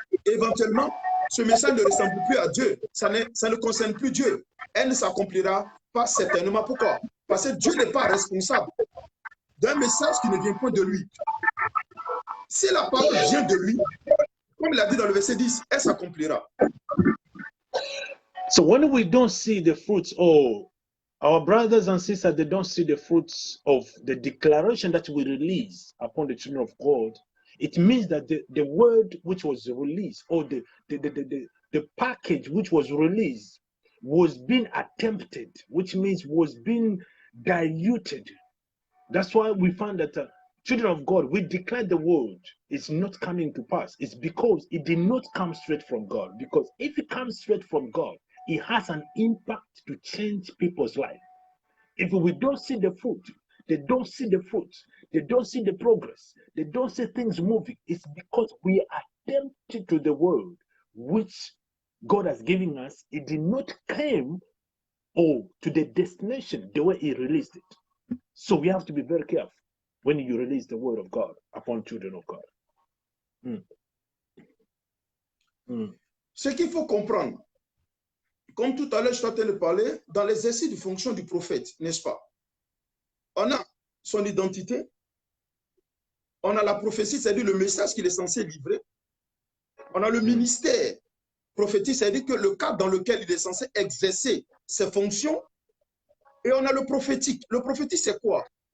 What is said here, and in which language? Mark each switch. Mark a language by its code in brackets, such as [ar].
[fr] Et éventuellement, ce message ne ressemble plus à Dieu. Ça ne concerne plus Dieu. Elle ne s'accomplira pas certainement. Pourquoi? Parce que Dieu n'est pas responsable d'un message qui ne vient pas de lui. Si la parole vient de lui, comme il a dit dans le verset 10, elle s'accomplira. [en] So when we don't see the fruits, or our brothers and sisters, they don't see the fruits of the declaration that we release upon the children of God, it means that the word which was released, or the package which was released, was being attempted, which means was being diluted. That's why we found that children of God, we declare the word is not coming to pass. It's because it did not come straight from God. Because if it comes straight from God, it has an impact to change people's life. If we don't see the fruit, they don't see the fruit, they don't see the progress, they don't see things moving, it's because we are tempted to the word which God has given us. It did not come to the destination the way He released it. So we have to be very careful when you release the word of God upon children of God. [fr] Ce qu'il faut comprendre, comme tout à l'heure, je suis en train de parler, dans l'exercice de fonction du prophète, n'est-ce pas? On a son identité, on a la prophétie, c'est-à-dire le message qu'il est censé livrer, on a le ministère prophétique, c'est-à-dire que le cadre dans lequel il est censé exercer ses fonctions, et on a le prophétique. Le prophétique, c'est quoi?